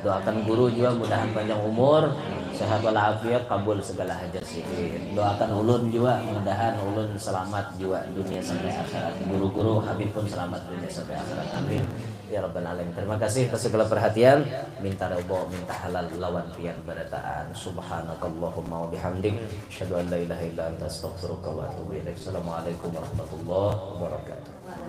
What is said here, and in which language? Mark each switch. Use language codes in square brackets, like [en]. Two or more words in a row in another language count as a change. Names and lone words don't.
[bjn] Doakan guru juga mudahan panjang umur, sehat walafiat, kabul segala hajat sihir. Doakan ulun juga mudahan ulun selamat juga dunia sampai akhirat. Guru-guru Habib pun selamat dunia sampai akhirat. [ar] آمين يا رب العالمين. [bjn] Terima kasih atas segala perhatian. Minta ridho, minta halal lawan pian barataan. [ar] سبحانك اللهم وبحمدك، أشهد أن لا إله إلا أنت أستغفرك وأتوب إليك. السلام عليكم ورحمة الله وبركاته.